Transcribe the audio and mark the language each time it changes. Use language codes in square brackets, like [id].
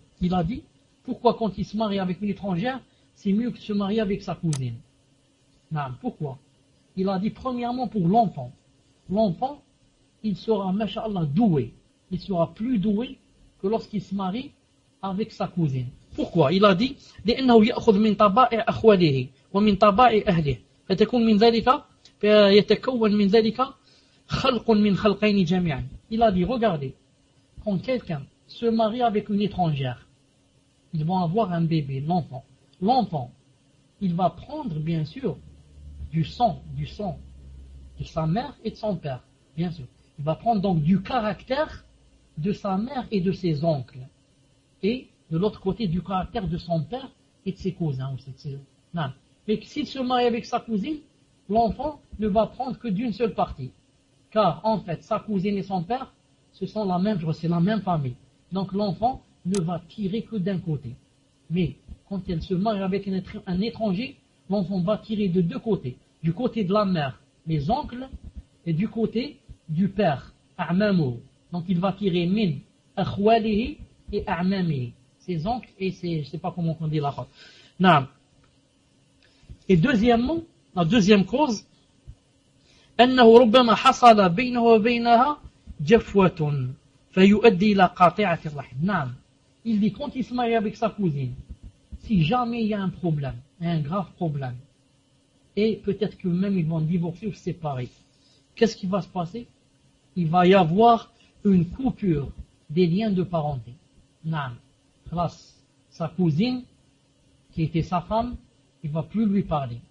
[fr] Il a dit, pourquoi quand il se marie avec une étrangère, c'est mieux que de se marier avec sa cousine. Non, pourquoi? Il a dit, premièrement, pour l'enfant. L'enfant, il sera, mashallah, doué. Il sera plus doué que lorsqu'il se marie avec sa cousine. Pourquoi? Il a dit, [ar] لِأَنَّهُ يَأْخُذْ مِنْ طَبَائِعِ أَخْوَالِهِ ومن طبائع أهله فتكون من ذلك فيتكون من ذلك خلق من خلقين جميعا. [fr] Il a dit, regardez, quand quelqu'un se marie avec une étrangère, ils vont avoir un bébé, l'enfant. L'enfant, il va prendre, bien sûr, du sang de sa mère et de son père, bien sûr. Il va prendre donc du caractère de sa mère et de ses oncles. Et de l'autre côté, du caractère de son père et de ses cousins aussi. Non. Mais s'il se marie avec sa cousine, l'enfant ne va prendre que d'une seule partie. Car en fait, sa cousine et son père, ce sont la même famille. Donc l'enfant ne va tirer que d'un côté. Mais quand elle se marie avec un étranger, l'enfant va tirer de deux côtés. Du côté de la mère, les oncles, et du côté du père, Amamou. Donc il va tirer min akhwalihi et Amamihi. Ses oncles et ses... Je ne sais pas comment on dit la chose. Non. Et deuxièmement, la deuxième cause, [ar] أنه ربما حصل بينه وبينها جفوة فيؤدي إلى قاطعة الرحم. نعم. [fr] Il dit, quand il se marie avec sa cousine, si jamais il y a un problème, un grave problème, et peut-être que même ils vont divorcer ou se séparer, qu'est-ce qui va se passer? Il va y avoir une coupure des liens de parenté. نعم. Alors, sa cousine, qui était sa femme, il ne va plus lui parler.